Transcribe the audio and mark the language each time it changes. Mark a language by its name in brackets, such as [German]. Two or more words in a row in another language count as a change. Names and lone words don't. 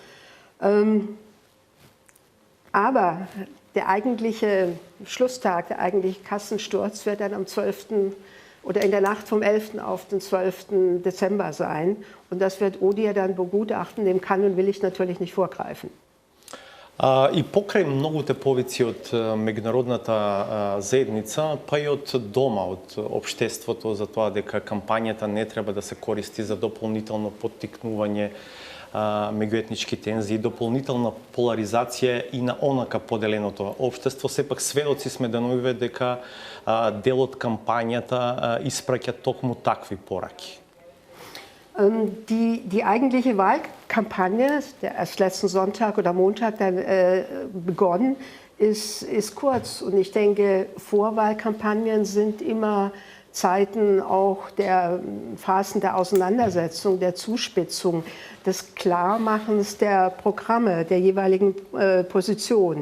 [German] Aber der eigentliche Schlusstag, der eigentliche Kassensturz wird dann am 12. oder in der Nacht vom 11. auf den 12. Dezember sein. Und das wird ODIHR dann begutachten, dem kann und will ich natürlich nicht vorgreifen. [Macedonian] И покрај многуте повици од меѓународната заедница, па и од дома, од општеството за тоа дека кампањата не треба да се користи за дополнително поттикнување меѓуетнички тензии, дополнителна поларизација и на онака поделеното општество, сепак сведоци сме деновиве дека дел од кампањата испраќа токму такви пораки. [German] Die eigentliche Wahlkampagne, der erst letzten Sonntag oder Montag dann begonnen, ist kurz. Und ich denke, Vorwahlkampagnen sind immer Zeiten auch der Phasen der Auseinandersetzung, der Zuspitzung, des Klarmachens der Programme, der jeweiligen Position.